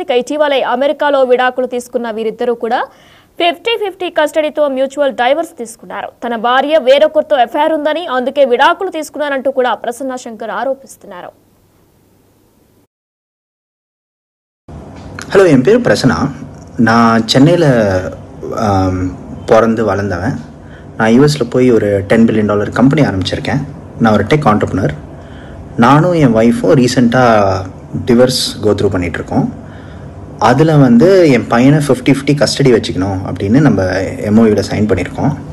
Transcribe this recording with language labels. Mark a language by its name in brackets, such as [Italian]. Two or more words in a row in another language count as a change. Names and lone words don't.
[Telugu] ఇక ఇటీవలే అమెరికాలో విడాకులు తీసుకున్న వీరిద్దరూ కూడా 50-50 కస్టడీతో [English] mutual divorce [Telugu] తీసుకున్నారు. తన భార్య వేరొకరితో ఎఫ్ఐఆర్ ఉందని, అందుకే విడాకులు తీసుకున్నారంటూ కూడా ప్రసన్న శంకర్ ఆరోపిస్తున్నారు. [Tamil] ஹலோ, என் பேரு பிரசன்னா. நா சென்னைல பிறந்து வளர்ந்தவன். நான் யூஎஸில் போய் ஒரு $10 [English] billion company [Tamil] ஆரம்பிச்சிருக்கேன். நான் ஒரு [English] tech entrepreneur. [Tamil] நானும் என் ஒய்ஃபும் ரீசெண்டாக [English] divorce go through [Tamil] பண்ணிகிட்ருக்கோம். அதில் வந்து என் பையனை 50-50 கஸ்டடி வச்சுக்கணும் அப்படின்னு நம்ம எம்ஓயூவில் சைன் பண்ணியிருக்கோம்.